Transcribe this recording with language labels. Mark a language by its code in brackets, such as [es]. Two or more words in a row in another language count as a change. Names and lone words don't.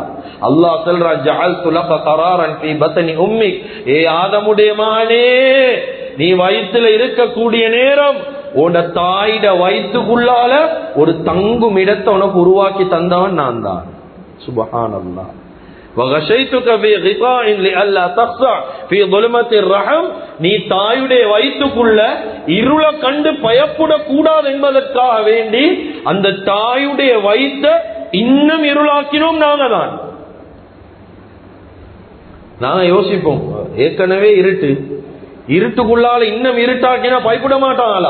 [ta] அல்லாஹ் சொல்றான், [ar] جعلت لك قرارا في بطن أمك. [ta] ஏ ஆதமுடைய மகனே, நீ வயித்துல இருக்கக்கூடிய நேரம் உன்ட தாயிட வயிற்றுக்குள்ளால ஒரு தங்கும் இடத்தை உனக்கு உருவாக்கி தந்தவன் நான் தான். சுப்ஹானல்லாஹ். [ar] وغشيتك في غطاء لئلا تخضع في ظلمة الرحم. [ta] நீ தாயுடைய வயிற்றுக்குள்ள இருள கண்டு பயப்பட கூடாது என்பதற்காக வேண்டி அந்த தாயுடைய வயிற்றை இன்னும் இருளாக்கினோம் நாங்க தான். நாங்க யோசிப்போம், ஏற்கனவே இருட்டு, இருட்டுக்குள்ளால இன்னும் இருட்டாக்கினா பயப்பட மாட்டாங்களா?